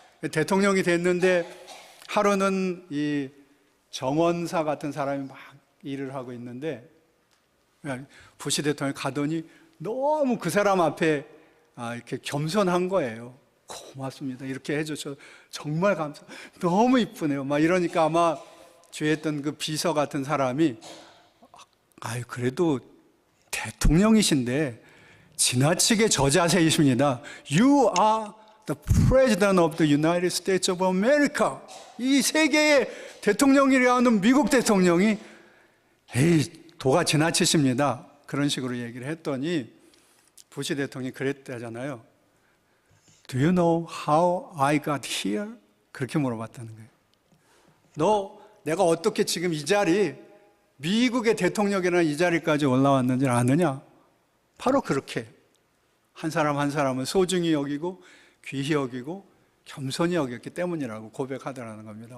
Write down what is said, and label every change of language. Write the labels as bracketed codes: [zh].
[ko] 대통령이 됐는데 하루는 이 정원사 같은 사람이 막 일을 하고 있는데 부시 대통령이 가더니 너무 그 사람 앞에 이렇게 겸손한 거예요. 고맙습니다. 이렇게 해주셔서 정말 감사. 너무 이쁘네요. 막 이러니까 아마 주위에 있던 그 비서 같은 사람이 아유 그래도 대통령이신데 지나치게 저자세이십니다. [en] You are the President of the United States of America. [ko] 이 세계의 대통령이라 하는 미국 대통령이 에이 도가 지나치십니다. 그런 식으로 얘기를 했더니 부시 대통령이 그랬다잖아요. [en] Do you know how I got here? [ko] 그렇게 물어봤다는 거예요. 내가 어떻게 지금 이 자리, 미국의 대통령이라는 이 자리까지 올라왔는지 아느냐? 바로 그렇게 한 사람 한 사람을 소중히 여기고 귀히 여기고 겸손히 여겼기 때문이라고 고백하더라는 겁니다.